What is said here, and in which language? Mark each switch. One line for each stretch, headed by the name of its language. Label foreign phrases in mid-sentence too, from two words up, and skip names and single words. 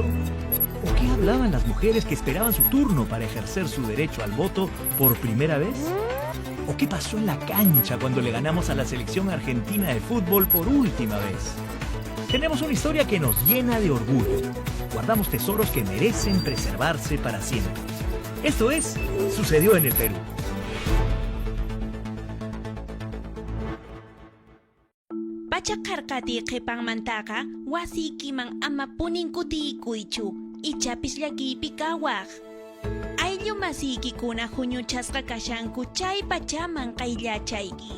Spanish: ¿O qué hablaban las mujeres que esperaban su turno para ejercer su derecho al voto por primera vez? ¿O qué pasó en la cancha cuando le ganamos a la selección argentina de fútbol por última vez? Tenemos una historia que nos llena de orgullo. Guardamos tesoros que merecen preservarse para siempre. Esto es Sucedió en el Perú.
Quechua: Pachakarkati qhipanmantaqa wasikiman ama puninkutikuychu ichapis llakipi kawaq. Ayllu masiykikuna huñuchasqa kashanku chay pachaman qayllachayki.